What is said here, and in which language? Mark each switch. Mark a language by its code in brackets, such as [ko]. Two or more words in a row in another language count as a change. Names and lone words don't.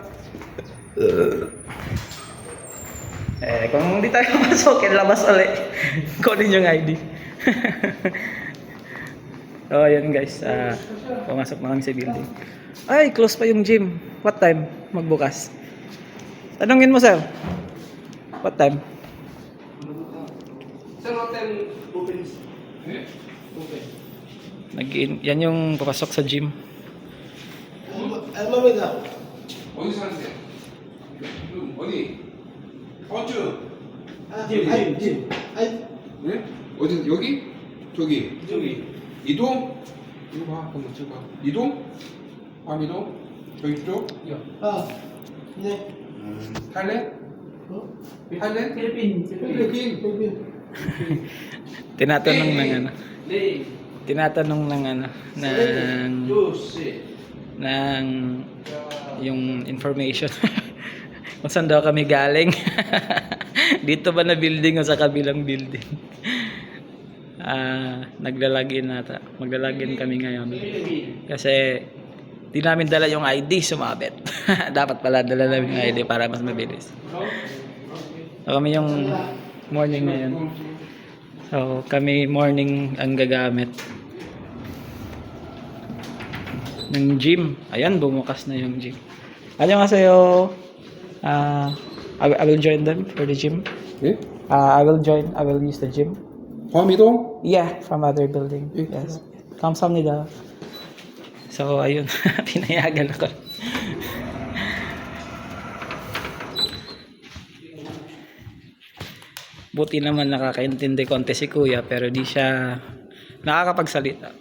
[tl] Kung hindi tayo papasukin, labas ulit. Kunin yung ID. So, ayan guys. Pumasok na kami sa building. Ay, close pa yung gym. [en] What time [tl] magbukas? Tanungin mo, sir. [en] What time? Sir, hotel opens. Open. [tl] Yan yung papasok sa gym. 알마메다. [ko] 어디 사는데? 어디? 어쭈? 짐. 네? 어디 여기? 저기 저기. 이동? 이거 봐 한번 찍어. 이동? 밤이동? 저기 쪽? 네. 탈레? 탈레? 필리핀. 필리핀. [tl] Tinatanong ng [ko] 네. [tl] tinatanong ng 조스. ng yung information kung saan daw kami galing. Dito ba na building o sa kabilang building? Maglalagin kami ngayon kasi di namin dala yung ID, sumabit. Dapat pala dala namin yung ID para mas mabilis. So kami yung morning ngayon. So kami morning ang gagamit ng gym. Ayan, bumukas na yung gym. [ko] 안녕하세요. [en] I will join them for the gym. [ko] 예? [en] I will use the gym. [ko] 화미동? [en] Yeah, from other building. [ko] 예. [en] Yes. 감사합니다. [tl] So, ayun. Pinayagan ako. Buti naman nakakaintindi konti si Kuya pero di siya nakakapagsalita.